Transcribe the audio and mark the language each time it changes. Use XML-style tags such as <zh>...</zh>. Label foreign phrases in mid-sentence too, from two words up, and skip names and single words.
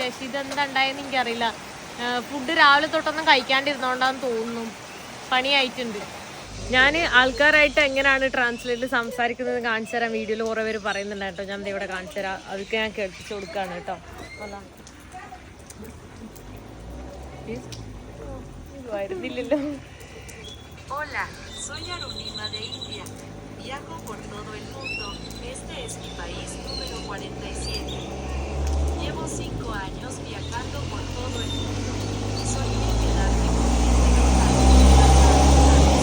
<ml>പക്ഷെ ഇതെന്താ ഉണ്ടായെന്ന് എനിക്കറിയില്ല. ഫുഡ് രാവിലെ തൊട്ടൊന്നും കഴിക്കാണ്ടിരുന്നോണ്ടാന്ന് തോന്നുന്നു. പണിയായിട്ടുണ്ട്. ഞാൻ ആൾക്കാരായിട്ട് എങ്ങനെയാണ് ട്രാൻസ്ലേറ്റിൽ സംസാരിക്കുന്നത് കാണിച്ചു തരാൻ വീഡിയോയിൽ കുറേ പേര് പറയുന്നുണ്ടായിട്ടോ. ഞാൻ ഇവിടെ കാണിച്ചു തരാം. അതൊക്കെ ഞാൻ കേൾപ്പിച്ചു കൊടുക്കുകയാണ് കേട്ടോ. അല്ല വരുന്നില്ലല്ലോ.</ml> <es>Hola, soy Arunima de India. Viajo por todo el mundo. Este es mi país número 47. Llevo 5 años viajando por todo el mundo. Y solía quedarme con gente local.</es>